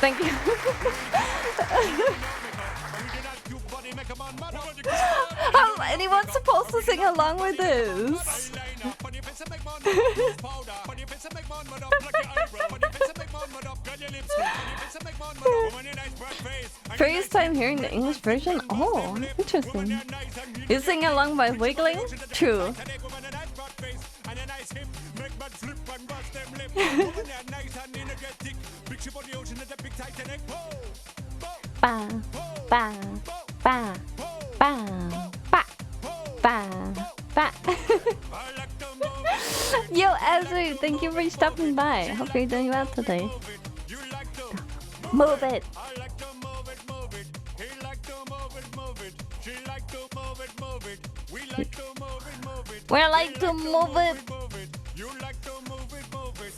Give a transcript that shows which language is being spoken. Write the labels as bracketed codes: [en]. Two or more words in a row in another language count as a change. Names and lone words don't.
[en] Anyone supposed to sing along with this? First time hearing the English version? Oh, interesting. You sing along by wiggling? True. Ba, ba, ba, ba, ba, ba, ba. Yo, Azur, thank you for stopping by. Hope you're doing well today. Move it. like to move it, move it. We like to move it. Move it. You like to move it, move it.